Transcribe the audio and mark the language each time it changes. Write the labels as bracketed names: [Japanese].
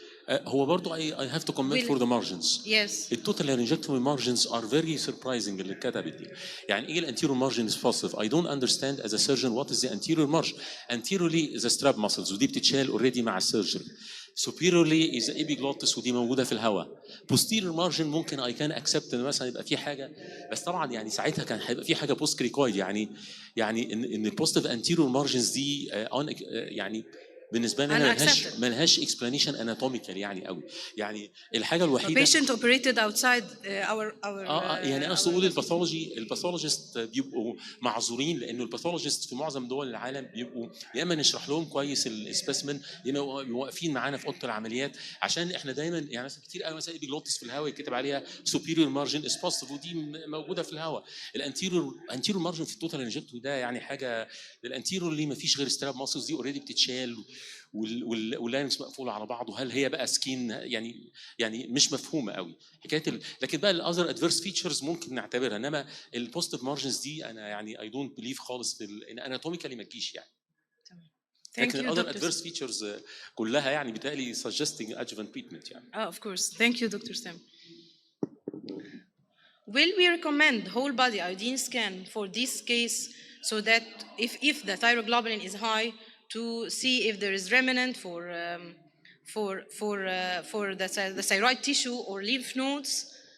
[Arabic] هو برضو [English] I have to comment for the margins. Yes. التوتال laryngectomy margins are very surprising [Arabic] اللي اتكتبت دي. يعني ايه الانتيريور [English] margin is positive؟ I don't understand as a surgeon what is the anterior margin. Anteriorly is the strap muscles [Arabic] ودي بتتشال [English] already مع السيرجري. Superiorly is the epiglottis [Arabic] ودي موجوده في الهواء. Posterior margin ممكن [English] I can accept [Arabic] ان مثلا يبقى في حاجه، بس طبعا يعني ساعتها كان هيبقى في حاجه بوست كريكويد، يعني ان البوزيتيف anterior margins دي يعني بالنسبه لنا ملهاش explanation anatomical يعني قوي. يعني الحاجه الوحيده [English] patient operated outside our [Arabic] يعني اقصد اقول الباثولوجيست بيبقوا معذورين، لانه الباثولوجيست في معظم دول العالم بيبقوا يا اما نشرح لهم كويس السبيسمن يا اما واقفين معانا في اوضه العمليات، عشان احنا دايما يعني مثلا كتير قوي مثلا ايبيجلوتس في الهواء يكتب عليها [English] superior margin is positive [Arabic] ودي موجوده في الهواء. الانتيريور مارجن في التوتال انجكتوري ده يعني حاجه، الانتيريور اللي ما فيش غير ستراب ماسلز دي اوريدي بتتشال واللارنكس مقفول على بعضه. هل هي بقى سكين؟ يعني مش مفهومه قوي حكايه لكن بقى الاذر ادفيرس فيتشرز ممكن نعتبرها، انما البوزيتيف مارجنز دي انا يعني اي دونت بليف خالص في ان اناتوميكالي ما تجيش يعني. لكن الاذر ادفيرس فيتشرز كلها يعني بتالي [English] suggesting adjuvant treatment [Arabic] يعني. [English] of course. Thank you, Dr. Sam. Will we recommend whole body iodine scan for this case so that if the thyroglobulin is high, to see if there is remnant for the thyroid tissue or lymph nodes?